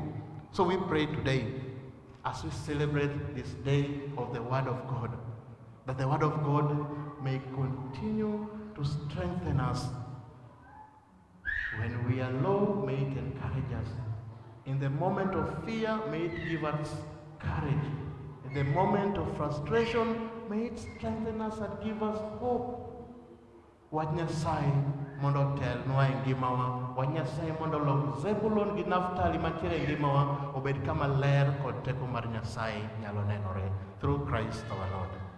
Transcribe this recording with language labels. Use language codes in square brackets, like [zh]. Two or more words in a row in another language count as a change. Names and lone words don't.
[en] So we pray today, as we celebrate this day of the Word of God, that the Word of God may continue to strengthen us. When we are low, may it encourage us. In the moment of fear, may it give us courage. In the moment of frustration, may it strengthen us and give us hope. [luo] What Nyasaye mondo otelnwa e ngimawa. Wach Nyasaye mondo olok Zebulon gi Naftali mantiere e ngimawa obed kama ler kod teko mar Nyasaye nyalo nenore. [en] Through Christ our Lord.